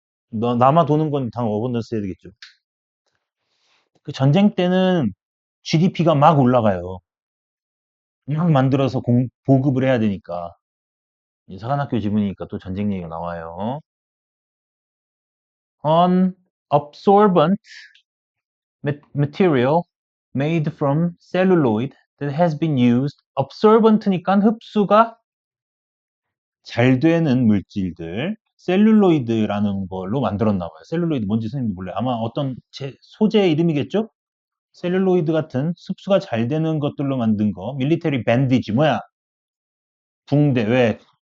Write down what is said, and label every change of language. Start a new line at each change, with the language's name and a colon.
Korean: 너 남아 도는 건 당연 어번던스 해야 되겠죠. 그 전쟁 때는 GDP가 막 올라가요. 막 만들어서 보급을 해야 되니까. 사관학교 지문이니까 또 전쟁 얘기가 나와요.
English: On absorbent material made from celluloid that has been used.
Korean: absorbent니까 흡수가 잘 되는 물질들. 셀룰로이드라는 걸로 만들었나 봐요. 셀룰로이드 뭔지 선생님도 몰라요. 아마 어떤 소재의 이름이겠죠? 셀룰로이드 같은 흡수가 잘 되는 것들로 만든 거. 밀리터리 밴디지 뭐야? 붕대. 왜?